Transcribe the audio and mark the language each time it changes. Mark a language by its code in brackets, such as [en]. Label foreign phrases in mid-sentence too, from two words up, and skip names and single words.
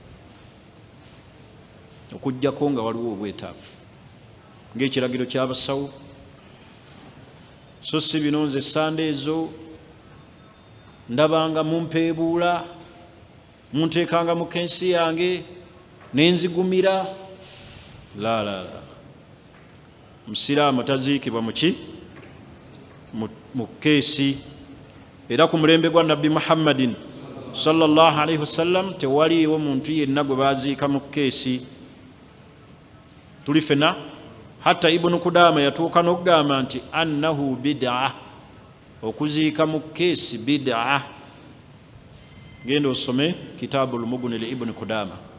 [lg] okuggyako nga waliwo obwetaavu ng'ekiragiro ky'abasawo so si bino nze sande ezo ndabanga mumpeebuula munteekanga mu kensi yange nenzigumira la musiraamu taziikibwa muki mu keesi era ku mulembe gwa nabbi Muhammadin [ar] صلى الله عليه وسلم [lg] tewaliiwo muntu yenna gwe baziika mu keesi tuli fena hatta Ibnu Kudama yatuuka n'okugamba nti [ar] أنه بدعة [lg] okuziika mu keesi bid'a genda osome kitaabu Al-Mughni li Ibn Kudama.